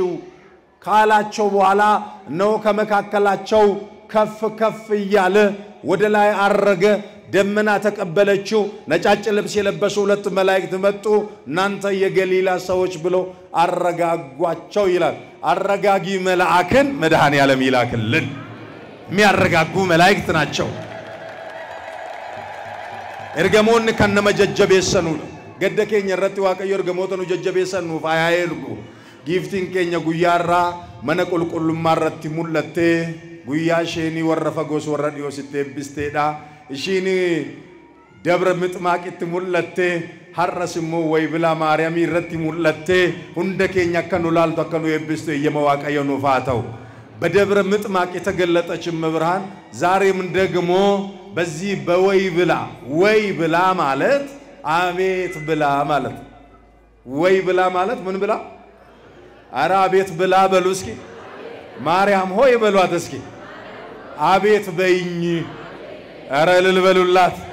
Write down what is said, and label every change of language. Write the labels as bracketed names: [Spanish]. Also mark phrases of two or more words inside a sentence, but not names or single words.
[Amharic] ካላቸው በኋላ ነው ከመካከላቸው ከፍ እያለ ወደ ላይ አረገ። ደመና ተቀበለችው። ነጫጭ ልብስ የለበሱ ሁለት መላእክት መጡ። እናንተ የገሊላ ሰዎች ብሎ አረጋጓቸው ይላል። አረጋጊ መልአክን መድኃኔ ዓለም ይላክልን። የሚያረጋጉ መላእክት ናቸው። እርገሞን ከነመጀጀብ የሰኑ [Oromo] gadda keenya irratti waaqayyo ergamoota nu jajjabeessan nuuf haa ergu giftiin keenya guyyaarraa mana qulqullummaa irratti mul'attee guyyaa isheenii warra fagoos warra dhiyoositti eebbisteedha ishiin dabra mixmaaqitti mul'attee har'as immoo waybilaa maariyaamii irratti mul'attee hunda keenya akka nu laaltu akka nu eebbistu eeyyama waaqayyo nuuf haa ta'u [Amharic] በደብረ ምጥማቅ የተገለጠች መብርሃን ዛሬም ደግሞ በዚህ ወይ ብላ ማለት አቤት ብላ ማለት ወይ ብላ ማለት ምን ብላ አራ አቤት ብላ በሉ እስኪ ማርያም ሆይ በሏት እስኪ አቤት በይኝ አራ ልልበሉላት